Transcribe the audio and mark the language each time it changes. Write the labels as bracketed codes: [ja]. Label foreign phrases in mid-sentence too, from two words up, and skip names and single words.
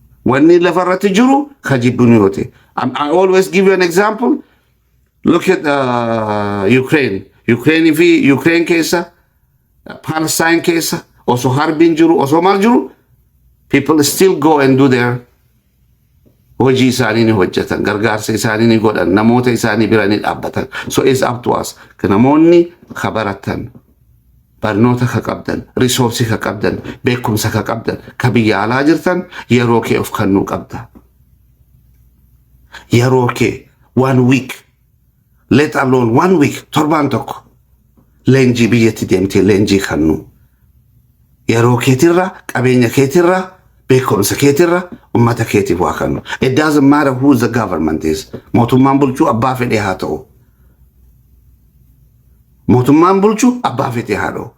[om] wanni lafarratti jiru kajibunu yote. [en] I always give you an example. Look at Ukraine keessa, Palestine keessa, also harbin jiru, also mal jiru. People still go and do their [om] hojii isaanii ni hojjetan, gargaarsa isaanii ni godhan, namoota isaanii bira ni dhaabbatan. [en] So it's up to us. [om] Namoonni ka baratan, barnoota ka qabdan, resource ka qabdan, beekumsa ka qabdan, ka biyya alaa jirtan, yeroo kee of kannuu qabda. Yeroo kee [en] 1 week, let alone 1 week, [om] torbaan tokko leenjii biyyatti deemtee leenjii kannuu. Yeroo keetirra, qabeenya keetirra, beekumsa keetirra, ummata keetiif waa kannu. [en] It doesn't matter who the government is. [om] Mootummaan bulchuu abbaa fedhee haa ta'u. Mootummaan bulchuu abbaa fedhee haa ta'u.